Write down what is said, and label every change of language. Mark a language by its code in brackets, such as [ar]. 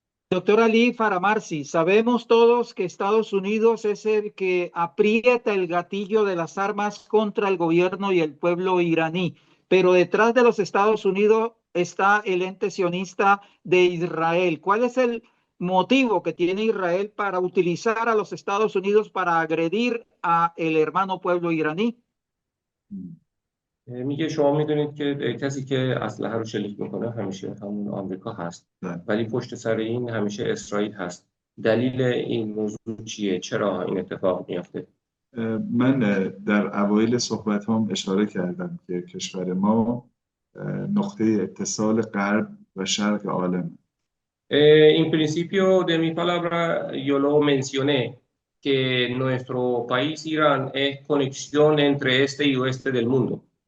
[es] Doctor Ali Faramarzi, sabemos todos que Estados Unidos es el que aprieta el gatillo de las armas contra el gobierno y el pueblo iraní, pero detrás de los Estados Unidos está el ente sionista de Israel. ¿Cuál es el motivo que tiene Israel para utilizar a los Estados Unidos para agredir a el hermano pueblo iraní? [fa] میگه شما میدونید که کسی که اسلحه رو شلیک میکنه همیشه همون آمریکا هست ولی پشت سر این همیشه اسرائیل هست. دلیل این موضوع چیه؟ چرا این اتفاق میفته؟ من در اوایل صحبت هم اشاره کردم که کشور ما نقطه اتصال غرب و شرق عالم. [es] En principio de mi palabra yo lo mencioné que nuestro país Irán es conexión entre este y oeste del mundo.